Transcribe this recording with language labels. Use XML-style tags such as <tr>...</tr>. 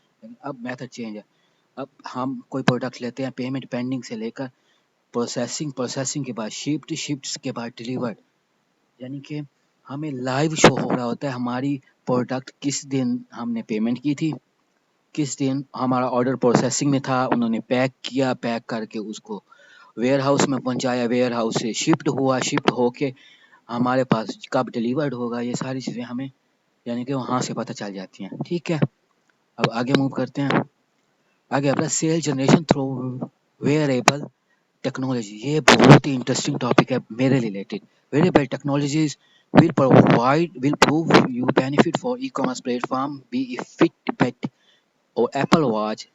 <ur>لیکن اب method change ہے. اب ہم کوئی پروڈکٹ لیتے ہیں، پیمنٹ پینڈنگ سے لے کر پروسیسنگ کے بعد شپس کے بعد ڈیلیورڈ، یعنی کہ ہمیں لائیو شو ہو رہا ہوتا ہے ہماری پروڈکٹ کس دن ہم نے پیمنٹ کی تھی، کس دن ہمارا آرڈر پروسیسنگ میں تھا، انہوں نے پیک کیا، پیک کر کے اس کو ویئر ہاؤس میں پہنچایا، ویئر ہاؤس سے شفٹ ہو کے ہمارے پاس کب ڈیلیورڈ ہوگا، یہ ساری چیزیں ہمیں یعنی کہ وہاں سے پتہ چل جاتی ہیں. ٹھیک ہے، اب آگے موو کرتے ہیں.</ur> <en>آگے اپنا sale generation through wearable technology.</en> <ur>یہ بہت ہی انٹرسٹنگ ٹاپک ہے میرے related.</ur> <en>Wearable technologies will prove you benefit for e-commerce platform, be it Fitbit or Apple Watch.</en>